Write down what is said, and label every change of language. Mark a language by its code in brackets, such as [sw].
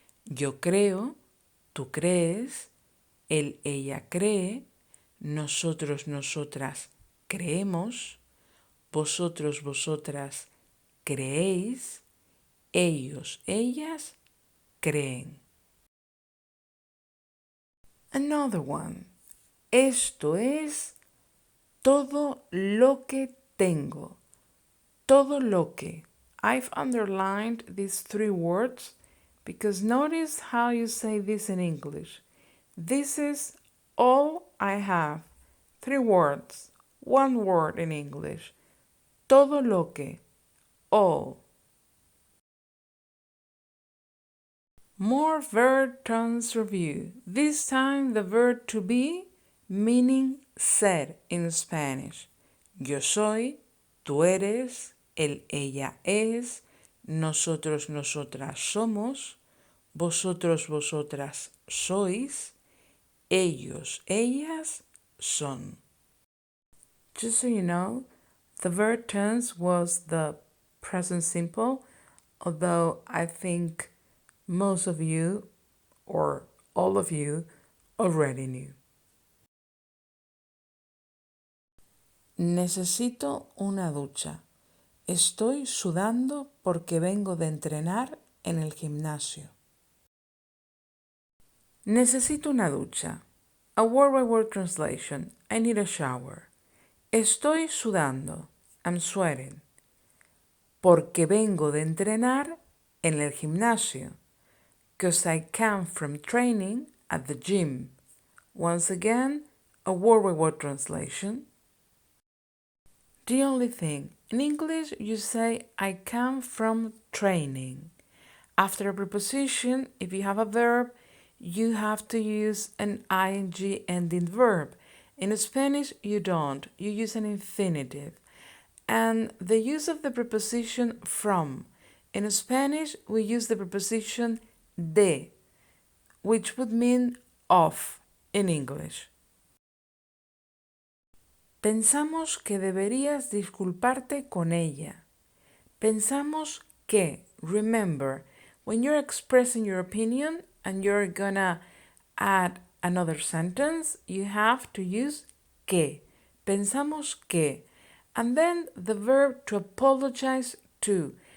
[es] Yo creo, tú crees, él, ella cree, nosotros, nosotras creemos, vosotros, vosotras creéis, ellos, ellas creen. [en] Another one. [es] Esto es todo lo que tengo. todo lo que. [en] I've underlined these three words because notice how you say this in English. This is all I have. Three words. One word in English. [es] Todo lo que. [en] All. More verb tense review. This time the verb to be, meaning ser in Spanish. [es] Yo soy, tú eres, él, ella es, nosotros, nosotras somos, vosotros, vosotras sois, ellos, ellas son. [en] Just so you know, the verb tense was the present simple, although I think most of you or all of you already knew. [es] Necesito una ducha. Estoy sudando porque vengo de entrenar en el gimnasio. Necesito una ducha. [en] A word-by-word translation. I need a shower. [es] Estoy sudando. [en] I'm sweating. [es] Porque vengo de entrenar en el gimnasio. [en] Because I come from training at the gym. Once again, a word-by-word translation. The only thing, in English you say I come from training. After a preposition, if you have a verb, you have to use an ing ending verb. In Spanish, you don't. You use an infinitive. And the use of the preposition from. In Spanish, we use the preposition de, which would mean of in English. [es] Pensamos que deberías disculparte con ella. Pensamos que, [en] remember, when you're expressing your opinion and you're gonna add another sentence, you have to use que. [es] Pensamos que. [en] And then the verb to apologize to.